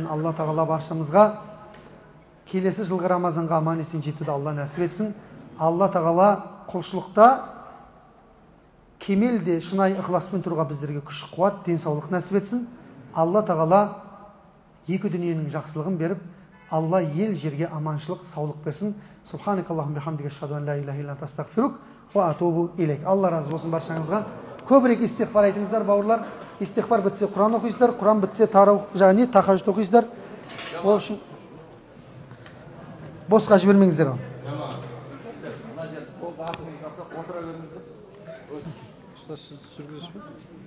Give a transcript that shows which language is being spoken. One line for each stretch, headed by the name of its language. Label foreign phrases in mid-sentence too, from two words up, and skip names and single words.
Kazakh: Алла тағала баршамызға келесі жылғы Рамазанға аман есен жетуді Алла нәсіп етсін. Алла тағала құлшылықта кемелде шынайы ықыласпен тұруға біздерге күш қуат, денсаулық нәсіп етсін. Алла тағала екі дүниенің жақсылығын беріп, Алла ел жерге аманшылық, саулық берсін.
Arabic: سبحانك اللهم بحمدك أشهد أن لا إله إلا أنت أستغفرك و أتوب إليك.
Kazakh: Алла разы болсын баршаңызға. Көбірек истиғфар айтыңыздар, бауырлар. Истиғфар бітсе Құран оқисыздар, Құран бітсе және тахаджуд оқисыздар. Ол үшін босқа жібермеңіздер ол. Сіз жүргізесіз бе?